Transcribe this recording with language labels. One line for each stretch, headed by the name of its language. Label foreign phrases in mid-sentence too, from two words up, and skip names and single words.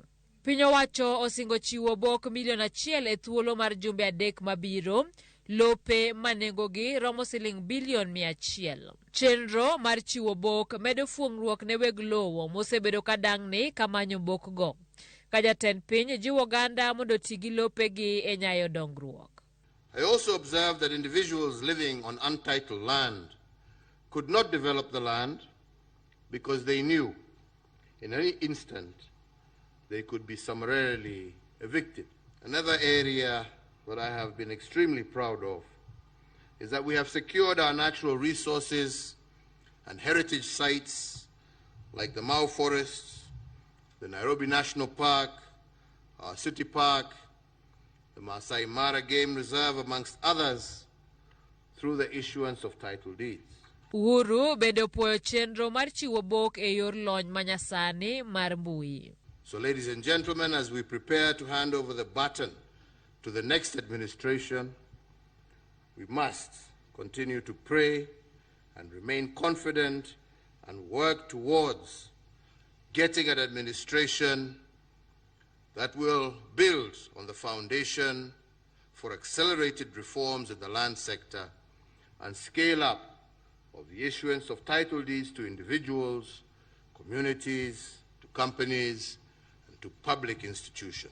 Luo (Kenya and Tanzania): Piny owacho osingo chiwo obok milion 1 e thuolo mar jumbe 3 mabiro, lope manengogi romo siling bilion 100. Chenro mar chiwo obok medo fuong'ruok ne weg lowo mosebedo kadang'ni kamanyo obok go. Ka jatend piny jiwo oganda mondo ti gi lopegi e nyayo dongruok.
English: I also observed that individuals living on untitled land could not develop the land because they knew in any instant they could be summarily evicted. Another area that I have been extremely proud of is that we have secured our natural resources and heritage sites like the Mau Forests, the Nairobi National Park, our City Park, the Masai Mara Game Reserve, amongst others, through the issuance of title deeds.
Luo (Kenya and Tanzania): Uhuru bedo puoyo chenro mar chiwo obok e yor lony manyasani mar mbui.
English: So ladies and gentlemen, as we prepare to hand over the baton to the next administration, we must continue to pray and remain confident and work towards getting an administration that will build on the foundation for accelerated reforms in the land sector and scale up of the issuance of title deeds to individuals, communities, to companies, and to public institutions.